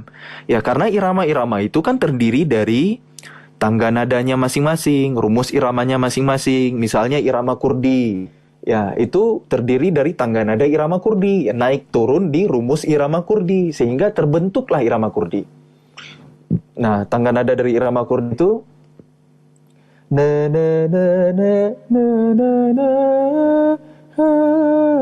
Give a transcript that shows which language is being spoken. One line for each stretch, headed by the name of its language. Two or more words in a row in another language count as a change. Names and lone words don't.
Indonesian: Ya karena irama-irama itu kan terdiri dari tangga nadanya masing-masing, rumus iramanya masing-masing. Misalnya irama Kurdi, ya itu terdiri dari tangga nada irama Kurdi, ya, naik turun di rumus irama Kurdi sehingga terbentuklah irama Kurdi. Nah, tangga nada dari irama Kurdi itu na na na na na na na ha